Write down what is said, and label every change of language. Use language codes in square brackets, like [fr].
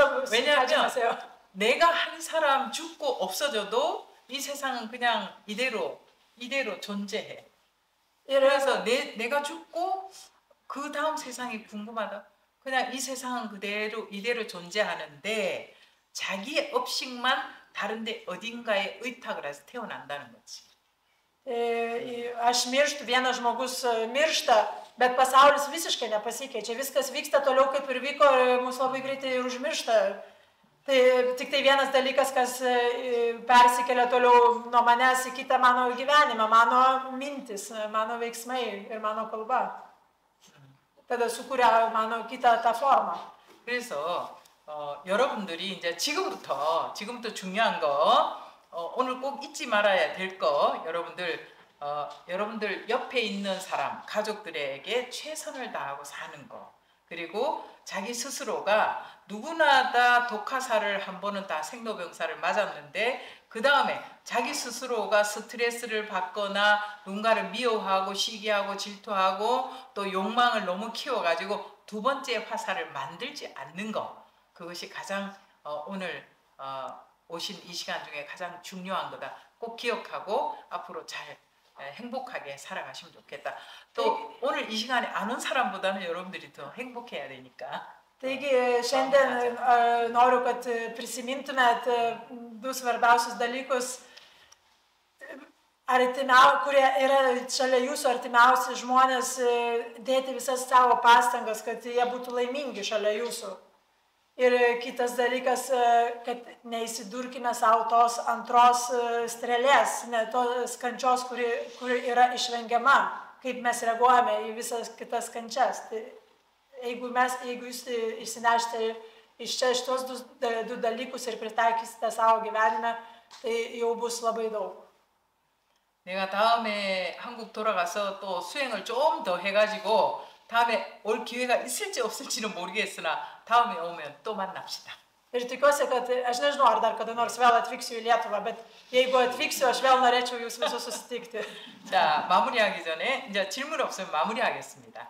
[ko] 왜냐하면 내가 한 사람 죽고 없어져도 이 세상은 그냥 이대로 존재해. 그래서 내가 죽고 그 다음 세상이 궁금하다. 그냥 이 세상은 이대로 존재하는데 자기의 업식만 다른데 어딘가에 의탁을 해서 태어난다는 거지. [lt] Aš mirštu, vienas žmogus miršta, bet pasaulis visiškai nepasikeičia. Viskas vyksta toliau, kaip ir vyko, ir mus labai greitai užmiršta. Tai tik tai vienas dalykas, kas persikelia toliau nuo manęs į kitą mano gyvenimą, mano mintis, mano veiksmai ir mano kalba. Tada sukuria mano kitą tą formą. [ko] 그래서 여러분들이 이제 지금부터 중요한 거 오늘 꼭 잊지 말아야 될 거 여러분들 옆에 있는 사람 가족들에게 최선을 다하고 사는 거 그리고 자기 스스로가 누구나 다 독화살을 한 번은 다 생로병사를 맞았는데 그 다음에 자기 스스로가 스트레스를 받거나 누군가를 미워하고 시기하고 질투하고 또 욕망을 너무 키워가지고 두 번째 화살을 만들지 않는 거 그것이 가장 오늘 오신 이 시간 중에 가장 중요한 거다. 꼭 기억하고 앞으로 잘 행복하게 살아가시면 좋겠다. 또 오늘 이 시간에 안 온 사람보다는 여러분들이 더 행복해야 되니까. [lt] Taigi šiandien noriu, kad prisimintumėt du svarbiausius dalykus, kurie yra šalia jūsų artimiausi žmonės, dėti visas savo pastangas, kad jie būtų laimingi šalia jūsų. Ir kitas dalykas, kad neįsidurkime savo tos antros strėlės, tos kančios, kuri yra išvengiama, kaip mes reaguojame į visas kitas kančias. Tai jeigu jūs išsinešite iš čia šitos du dalykus ir pritaikysite savo gyvenime, tai jau bus labai daug. [ko] 내가 다음에 한국 돌아가서 또 수행을 좀 더 해가지고 다음에 올 기회가 있을지 없을지는 모르겠으나 다음에 오면 또 만납시다. [lt] Ir tikiuosi, kad aš nežinau, ar dar kada nors vėl atvyksiu į Lietuvą, bet jeigu atvyksiu, aš vėl norėčiau jūs visus susitikti. [ko] 자, 마무리하기 전에 이제 질문 없으면 마무리하겠습니다.